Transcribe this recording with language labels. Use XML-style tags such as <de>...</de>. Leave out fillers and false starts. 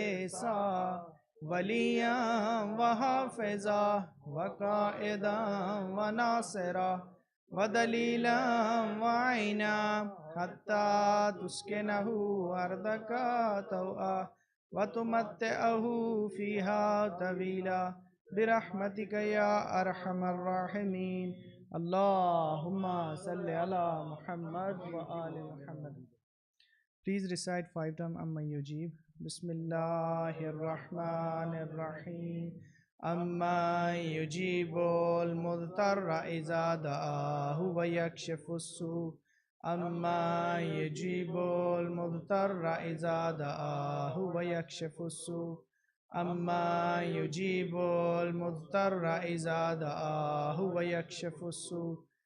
<ar>ساعة وليا وحافظا وقائدا وناصرا ودليلا وعينا حتى تسكنه أرضك طوعا وتمتعه فيها طويلا برحمتك يا أرحم الراحمين. اللهم صل على محمد وآل محمد.</ar> <en>Please recite 5 times</en> <ar>أما يجيب. بسم الله الرحمن الرحيم. أما يجيب المضطر إذا دعاه ويكشف السوء. أما يجيب المضطر إذا دعاه ويكشف السوء. أما يجيب المضطر إذا دعاه ويكشف السوء.</ar>